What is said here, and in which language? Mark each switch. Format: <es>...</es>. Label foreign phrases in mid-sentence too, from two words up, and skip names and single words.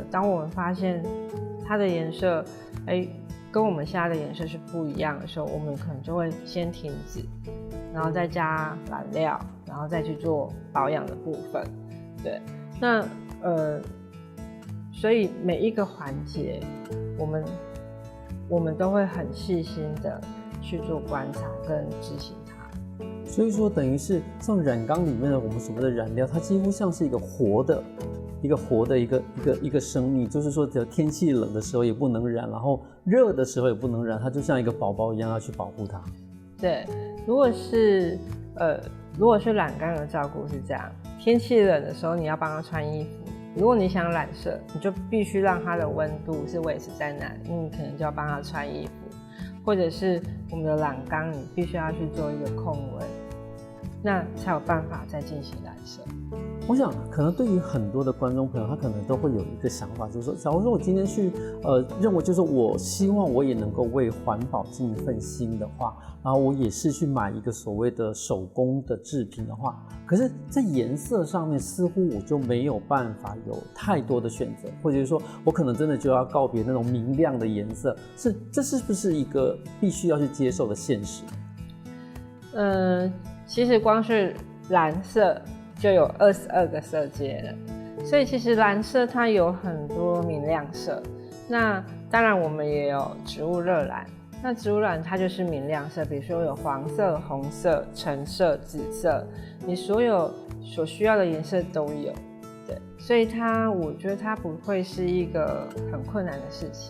<zh>當我們發現它的顏色，跟我們現在的顏色是不一樣的時候，我們可能就會先停止，然後再加染料，然後再去做保養的部分。對，那所以每一個環節，我們都會很細心的去做觀察跟執行它。所以說等於是像染缸裡面的我們所謂的染料，它幾乎像是一個活的一個生命，就是說只要天氣冷的時候也不能染，然後熱的時候也不能染，它就像一個寶寶一樣要去保護它。對，如果是染缸的照顧是這樣，天氣冷的時候你要幫它穿衣服，如果你想染色，你就必須讓它的溫度是維持在那裡，你可能就要幫它穿衣服，或者是我們的染缸你必須要去做一個控溫，那才有辦法再進行染色。我想可能對於很多的觀眾朋友，他可能都會有一個想法，就是說假如說我今天去認為就是我希望我也能夠為環保盡一份心的話，然後我也是去買一個所謂的手工的製品的話，可是在顏色上面似乎我就沒有辦法有太多的選擇，或者是說我可能真的就要告別那種明亮的顏色，這是不是一個必須要去接受的現實？其實光是藍色就有22個色階了，所以其實藍色它有很多明亮色。那當然我們也有植物熱染，那植物染它就是明亮色，比如說有黃色、紅色、橙色、紫色，你所有所需要的顏色都有。對，所以我覺得它不會是一個很困難的事情。</zh>